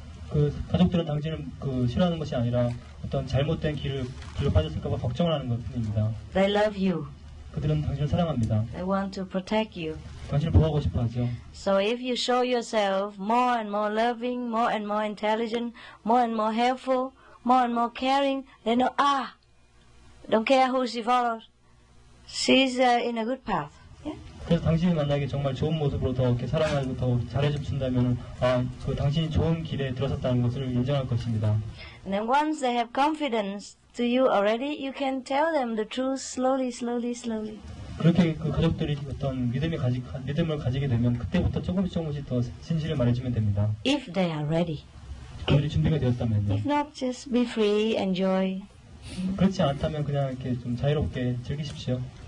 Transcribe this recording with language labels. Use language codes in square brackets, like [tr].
[ko] 그 가족들은 당신을 싫어하는 것이 아니라 어떤 잘못된 길로 빠졌을까봐 걱정을 하는 것뿐입니다. [en] They love you. [ko] 그들은 당신을 사랑합니다. [en] They want to protect you. [ko] 당신을 보호하고 싶어하죠. [en] So if you show yourself more and more loving, more and more intelligent, more and more helpful, more and more caring, they know, don't care who she follows. She's in a good path. Yeah? [ko] 그래서 당신이 만약에 정말 좋은 모습으로 더 이렇게 사랑하고 더 잘해준다면 그 당신이 좋은 길에 들어섰다는 것을 인정할 것입니다. [en] And then once they have confidence to you already, you can tell them the truth slowly, slowly, slowly. [ko] 그렇게 그 가족들이 어떤 믿음을 가지게 되면 그때부터 조금씩 더 진실을 말해주면 됩니다. [en] If they are ready. [ko] 그들이 준비가 되었다면요. [en] If not, just be free, enjoy. [ko] 그렇지 않다면 그냥 이렇게 좀 자유롭게 즐기십시오.